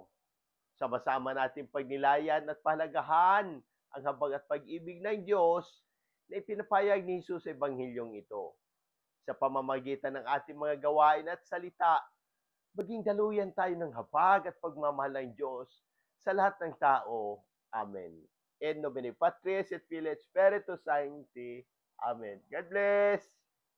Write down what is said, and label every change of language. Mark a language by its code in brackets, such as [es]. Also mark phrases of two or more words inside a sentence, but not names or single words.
[tl] Sama-sama natin pagnilayan at pahalagahan ang habag at pag-ibig ng Diyos na ipinapayag ni Jesus sa Ebanghilyong ito. Sa pamamagitan ng ating mga gawain at salita, maging daluyan tayo ng habag at pagmamahal ng Diyos sa lahat ng tao. Amen. [la] In nomine Patris et Filii et Spiritus Sancti. [en] Amen. God bless!